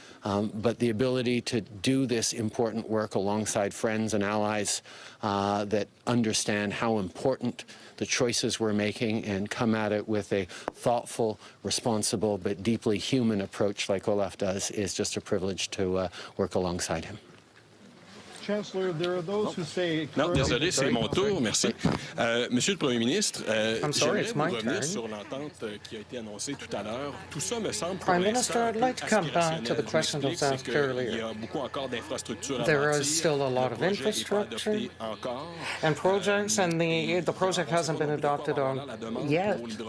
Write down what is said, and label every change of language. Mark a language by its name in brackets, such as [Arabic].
[English] But the ability to do this important work alongside friends and allies that understand how important the choices we're making and come at it with a thoughtful, responsible, but deeply human approach like Olaf does is just a privilege to work alongside him. Chancellor, there are those who say... [French] Non, désolé, c'est mon tour, merci. Monsieur le Premier ministre, j'aimerais revenir sur l'entente qui a été annoncée tout à l'heure. Tout ça me semble [English] Prime Minister, I'd like to come back to the question that was asked earlier. There is still a lot of infrastructure and projects, and the project hasn't been adopted on yet.